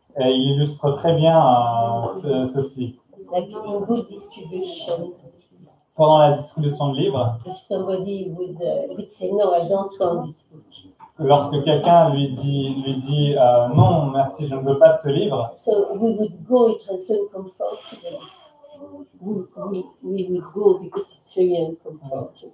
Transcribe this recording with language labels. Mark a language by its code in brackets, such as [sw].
[fr] Et il illustre très bien ceci. [en] Like in book distribution, [fr] Pendant la distribution de livres, [en] if somebody would say, no, I don't want this book. [fr] lorsque quelqu'un lui dit non, merci, je ne veux pas de ce livre, [en] So we would go, it was so uncomfortable. We would go because it's very uncomfortable.